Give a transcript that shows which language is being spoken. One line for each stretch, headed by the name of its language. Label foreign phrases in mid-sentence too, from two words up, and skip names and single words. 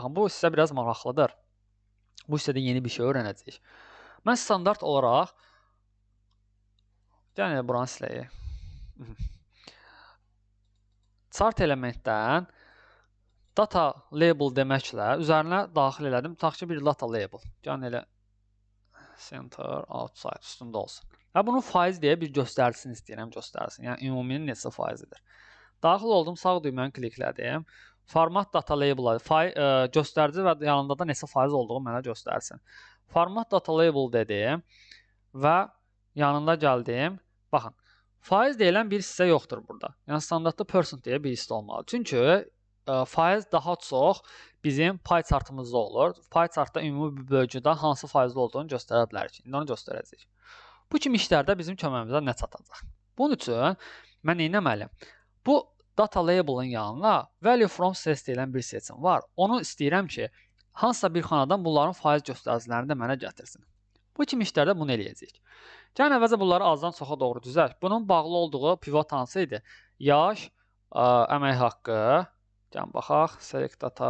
Azerbaijani: Baxın bu hissə biraz maraqlıdır. Bu hissədə yeni bir şey öyrənəcəyik. Mən standart olaraq yəni buranı siləyək.
English: Chart elementdən data label
Azerbaijani: deməklə üzərinə daxil elədim. Tutaq ki, bir
English: data label.
Azerbaijani: Yəni elə center, outside üstündə olsun. Və bunun faiz deyə bir göstəricisini istəyirəm göstərsin. Yəni ümuminin neçə faizidir. Daxil oldum, sağ düyməni kliklədim.
English: Format data label
Azerbaijani: göstərici və yanında da neçə faiz olduğu mənə göstərsin.
English: Format data label
Azerbaijani: dedim və yanında gəldim. Baxın, faiz deyilən bir hissə yoxdur burada. Yəni standartda percent deyə bir hissə olmalı. Çünki faiz daha çox bizim
English: pay chartımızda
Azerbaijani: olur.
English: Pay chartda
Azerbaijani: ümumi bir bölgüdə hansı faizli olduğunu göstərə bilərik. İndi onu göstərəcəyik. Bu kimi işlərdə bizim köməyimizə nə çatacaq? Bunun üçün mən nə etməliyəm? Bu
English: data label'ın
Azerbaijani: yanına
English: value from sales
Azerbaijani: deyilən bir seçim var. Onu istəyirəm ki, hansısa bir xanadan bunların faiz göstəricilərini də mənə gətirsin. Bu kimi işlərdə bunu eləyəcəyik. Gəlin əvvəlcə bunları azdan çoxa doğru düzək. Bunun bağlı olduğu pivot hansı idi? Yaş, əmək haqqı. Gəlin baxaq.
English: Select data.